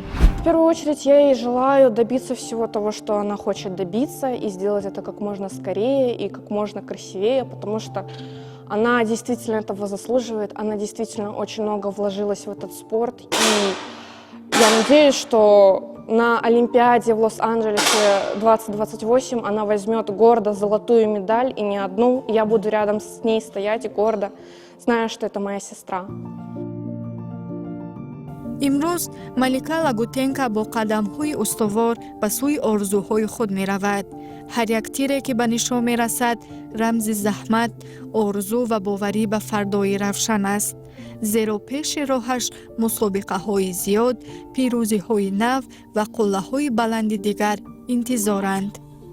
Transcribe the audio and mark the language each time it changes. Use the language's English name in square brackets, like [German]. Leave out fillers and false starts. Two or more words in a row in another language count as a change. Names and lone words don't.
[Russian] В первую очередь я ей желаю добиться всего того, что она хочет добиться, и сделать это как можно скорее и как можно красивее, потому что она действительно этого заслуживает, она действительно очень много вложилась в этот спорт, и я надеюсь, что на Олимпиаде в Лос-Анджелесе 2028 она возьмет гордо золотую медаль, и не одну. Я буду рядом с ней стоять гордо, зная, что это моя сестра. [Persian] امروز ملیکا لاگوتنکا با قدم‌های استوار به سوی آرزوهای خود می‌رود. هر یک تیری که به نشان می‌رسد رمز زحمت، آرزو و باوری به فردای روشن است. زیرا پیش راهش مسابقه‌های زیاد، پیروزی‌های نو و قله‌های بلند دیگر انتظارند.